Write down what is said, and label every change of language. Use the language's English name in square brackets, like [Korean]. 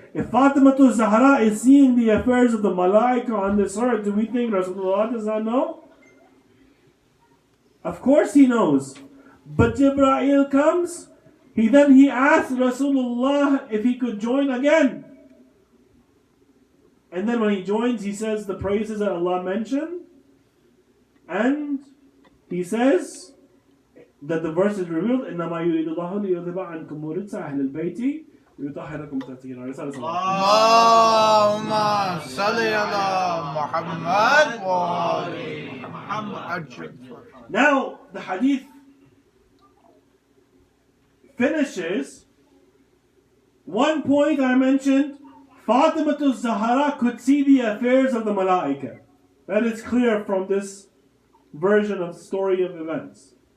[English] if Fatima Zahra is seeing the affairs of the Malaika on this earth, do we think Rasulullah does not know? Of course he knows. But Jibreel comes, he asks Rasulullah if he could join again. And then when he joins, he says the praises that Allah mentioned. And he says that the verse is revealed, [Arabic] إِنَّمَا يُرِيدُ اللَّهُ لِيُذْهِبَ عَنْكُمُ الرِّجْسَ أَهْلَ الْبَيْتِ وَيُطَهِّرَكُمْ تَطْهِيرًا. اللهم صل على محمد وآل محمد. [English] Now, the hadith finishes. One point I mentioned, Fatima Zahra could see the affairs of the Malaika. That is clear from this version of the story of events.